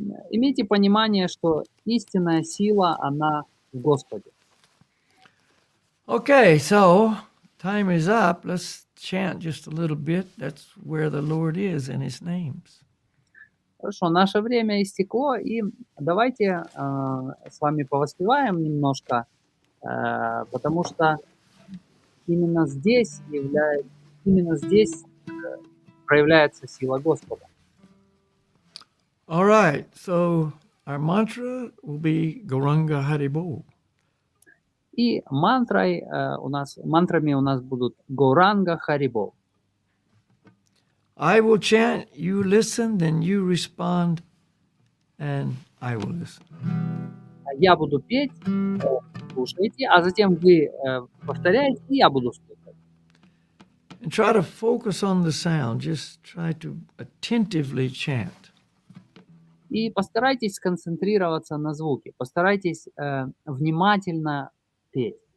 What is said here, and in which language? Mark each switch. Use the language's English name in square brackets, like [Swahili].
[Russian] Имейте понимание, что истинная сила, она в Господе. [English] Okay, so time is up. Let's chant just a little bit. That's where the Lord is in His names. [Russian] Хорошо, наше время истекло, и давайте с вами повоспеваем немножко, потому что именно здесь проявляется сила Господа. [English] All right, so our mantra will be Goranga Haribol. [Russian] И мантрами у нас будут Горанга Харибол. [English] I will chant, you listen, then you respond, and I will listen. [Russian] Я буду петь, слушайте, а затем вы повторяете, и я буду слушать. [English] And try to focus on the sound. Just try to attentively chant. [Russian] И постарайтесь сконцентрироваться на звуке, постарайтесь внимательно петь.